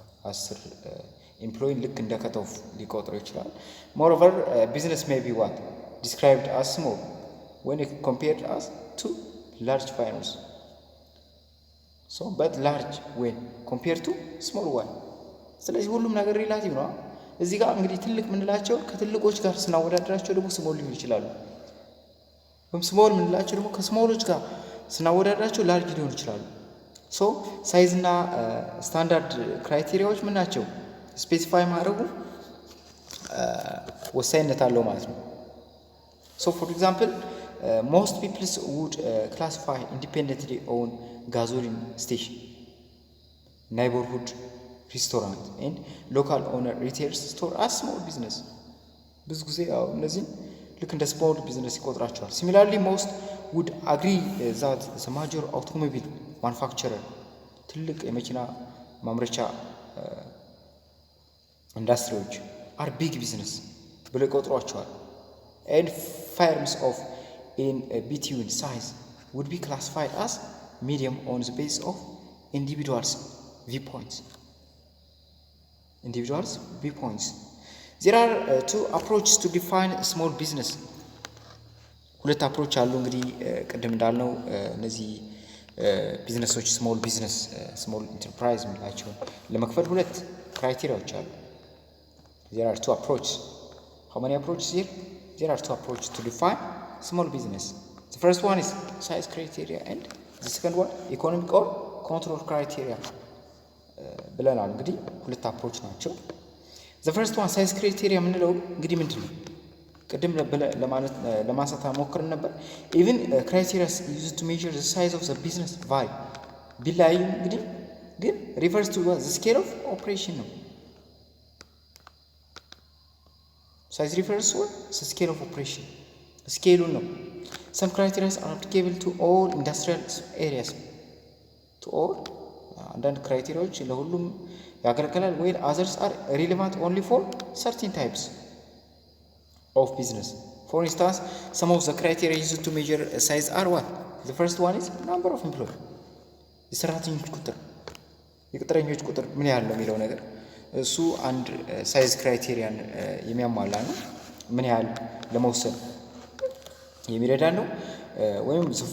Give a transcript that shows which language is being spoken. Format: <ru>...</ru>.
<en>10 employee</en> <am>ልክ እንደ cut-off ሊቆጥሩ ይችላል።</am> <en>moreover business may be what described as small when compared as to large firms. so but large when compared to small one</en> <am>ስለዚህ ሁሉም ነገር ሪላቲቭ ነው። እዚህ ጋር እንግዲህ ትልቅ ምንላቸው ከትልቆች ጋር ስናወዳድራቸው ደግሞ ስሞል ሊሆን ይችላሉ። ወይም ስሞል ምንላቸው ደግሞ ከስሞሎች ጋር ስናወዳድራቸው ላርጅ ሊሆን ይችላሉ። ሶ ሳይዝ እና ስታንዳርድ ክራይቴሪያዎች ምን ናቸው? ስፔሲፋይ ማድረጉ ወሳኝነት አለው ማለት ነው።</am> <en>ሶ ፎር ኤግዛምፕል most people would classify independently owned gasoline station, neighborhood restaurant and local owner retail store as small business.</en> <am>ብዙ ጊዜ ያው እነዚህ ልክ እንደ</am> <en>small business</en> <am>ይቆጥራቸዋል።</am> <en>Similarly, most would agree that the major automobile manufacturer</en> <am>ትልቅ የመኪና ማምረቻ ኢንዱስትሪዎች</am> <en>are big business</en> <am>ብለው ይቆጥሯቸዋል።</am> <en>And firms of in between size would be classified as medium on the basis of individuals' viewpoints. There are two approaches to define small business.</en> <am>ሁለት አፕሮች አሉ እንግዲህ ቅድም እንዳልነው እነዚህ ቢዝነሶች ስሞል ቢዝነስ ስሞል ኢንተርፕራይዝ ምንላቸው ለመክፈል ሁለት ክራይቴሪያዎች አሉ።</am> <en>There are two approaches. How many approaches here? There are two approaches to define small business. The first one is size criteria and the second one economic or control criteria</en> <am>ብለናል። እንግዲህ ሁለት አፕሮች ናቸው።</am> <en>The first one size criteria</en> <am>ምንለው እንግዲህ ምንድነው? ቅድም ለማንሳት ሞክረን ነበር።</am> <en>even criteria used to measure the size of the business vary</en> <am>ቢለያዩ እንግዲህ ግን</am> <en>refers to the scale of operation ነው። size refers to the scale of operation</en> <am>ስኬሉን ነው።</am> <en>some criteria are applicable to all industrial areas. to all</en> <am>አንዳንድ ክራይቴሪያዎች ለሁሉም ያገለግላል</am> <en>while others are relevant only for certain types of business. For instance, some of the criteria used to measure size are what? The first one is number of employees.</en> <am>የሰራተኞች ቁጥር የቅጥረኞች ቁጥር ምን ያህል ነው የሚለው ነገር እሱ አንድ ሳይዝ ክራይቴሪያን የሚያሟላ ነው። ምን ያህል ለመውሰድ የሚረዳ ነው። ወይም</am>